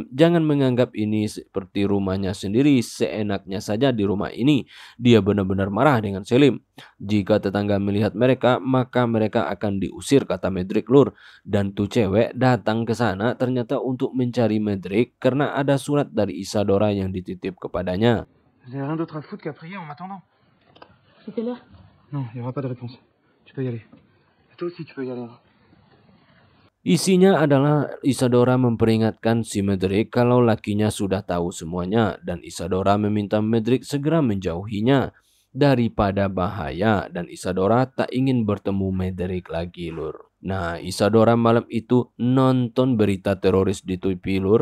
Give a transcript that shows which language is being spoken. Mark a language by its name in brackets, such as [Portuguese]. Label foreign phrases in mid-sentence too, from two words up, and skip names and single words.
[Indonesian] Jangan menganggap ini seperti rumahnya sendiri. Seenaknya saja di rumah ini. Dia benar-benar marah dengan Selim. Jika tetangga melihat mereka maka mereka akan diusir kata Medrik Lur. Dan tuh cewek datang ke sana ternyata untuk mencari Medrik karena ada surat dari Isadora yang dititip kepadanya. [French] J'ai rien d'autre à foutre qu'à prier en m'attendant. C'est quelle heure? Non, il n'y aura pas de réponse. Tu peux y aller. Et toi aussi, tu peux y aller. [Indonesian] Isinya adalah Isadora memperingatkan si Medrik kalau lakinya sudah tahu semuanya dan Isadora meminta Medrik segera menjauhinya daripada bahaya dan Isadora tak ingin bertemu Medrik lagi Lur. Nah Isadora malam itu nonton berita teroris di TV Lur.